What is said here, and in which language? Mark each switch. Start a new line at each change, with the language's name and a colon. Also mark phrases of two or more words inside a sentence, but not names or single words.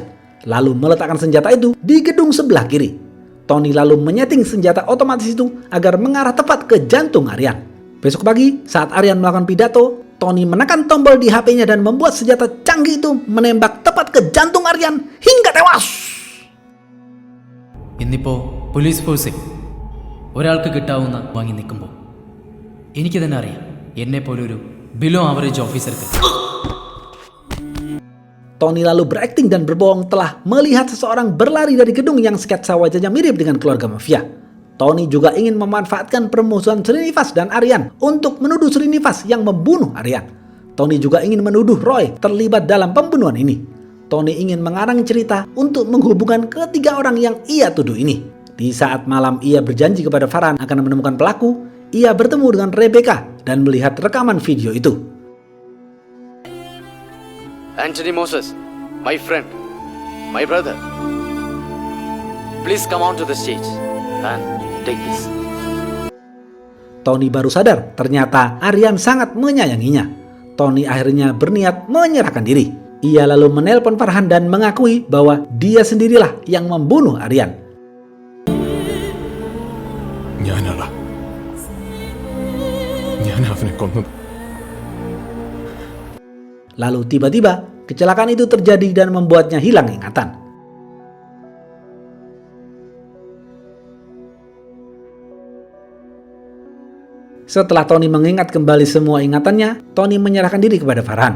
Indonesian: Lalu meletakkan senjata itu di gedung sebelah kiri. Tony lalu menyeting senjata otomatis itu agar mengarah tepat ke jantung Aryan. Besok pagi, saat Aryan melakukan pidato, Tony menekan tombol di HP-nya dan membuat senjata canggih itu menembak tepat ke jantung Aryan hingga tewas.
Malayalam: ഇന്നിപ്പോൾ
English: police force
Malayalam: ഒരാൾക്ക് കിട്ടാവുന്ന വാങ്ങി നിൽക്കുമ്പോൾ എനിക്ക് തന്നെ അറിയാം എന്നെപ്പോലൊരു
English: below average officer.
Indonesian: Tony lalu berakting dan berbohong telah melihat seseorang berlari dari gedung yang sketsa wajahnya mirip dengan keluarga mafia. Tony juga ingin memanfaatkan permusuhan Srinivas dan Aryan untuk menuduh Srinivas yang membunuh Aryan. Tony juga ingin menuduh Roy terlibat dalam pembunuhan ini. Tony ingin mengarang cerita untuk menghubungkan ketiga orang yang ia tuduh ini. Di saat malam ia berjanji kepada Farhan akan menemukan pelaku, ia bertemu dengan Rebecca dan melihat rekaman video itu.
English: Anthony Moses, my friend, my brother, please come on to the stage and take this.
Indonesian: Tony baru sadar ternyata Aryan sangat menyayanginya. Tony akhirnya berniat menyerahkan diri. Ia lalu menelpon Farhan dan mengakui bahwa dia sendirilah yang membunuh Aryan.
Malayalam: ഞാൻ അവനെ കൊന്നത്.
Indonesian: Lalu tiba-tiba kecelakaan itu terjadi dan membuatnya hilang ingatan. Setelah Tony mengingat kembali semua ingatannya, Tony menyerahkan diri kepada Farhan.